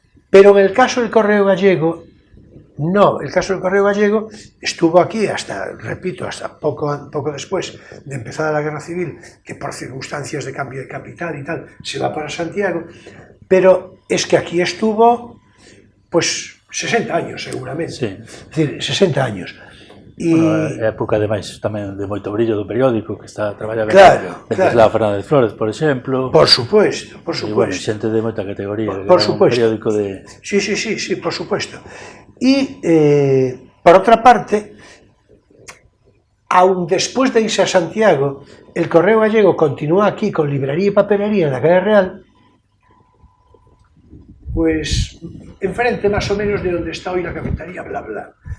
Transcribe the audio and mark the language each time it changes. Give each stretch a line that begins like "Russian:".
Spanish: Pero en el caso del Correo Gallego, no, el caso del Correo Gallego estuvo aquí hasta, repito, hasta poco después de empezar la Guerra Civil, que por circunstancias de cambio de capital y tal, se va para Santiago, pero es que aquí estuvo, pues, 60 años seguramente, es decir, 60 años.
Galician: Época, ademais, tamén de moito brillo do periódico, que está traballando claro. Fernández Flores, por exemplo.
Spanish: Por supuesto.
Galician: E, bueno, xente de moita categoría.
Spanish: Por supuesto. Un periódico de... Sí, por supuesto. Y, por otra parte, aún después de irse a Santiago, el Correo Gallego continúa aquí con librería y papelería en la calle Real, pues enfrente más o menos de donde está hoy la cafetería Bla Bla.